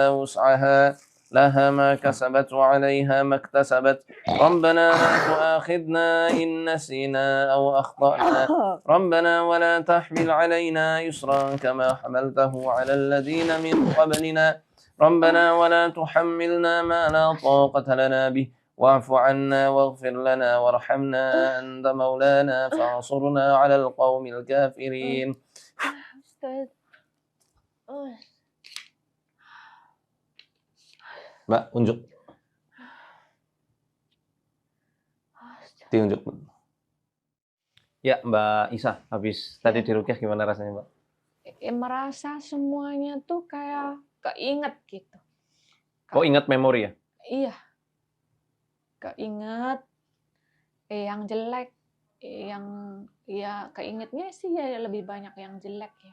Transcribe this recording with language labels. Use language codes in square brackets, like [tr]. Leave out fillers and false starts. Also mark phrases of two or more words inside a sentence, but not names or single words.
[ar] وسعها لها ما كسبت وعليها ما اكتسبت ربنا لا تؤاخذنا إن نسينا أو أخطأنا ربنا ولا تحمل علينا يسرا كما حملته على الذين من قبلنا ربنا ولا تحملنا ما لا طاقة لنا به واعف عنا واغفر لنا وارحمنا أنت مولانا فانصرنا على القوم الكافرين. [id] Mbak, unjuk. Diunjuk. Ya, Mbak Isa, habis tadi dirukyah gimana rasanya, Mbak? Merasa semuanya tuh kayak keinget gitu. Oh, ingat memori ya? Iya. Keinget yang jelek, yang ya keingetnya sih ya lebih banyak yang jelek ya.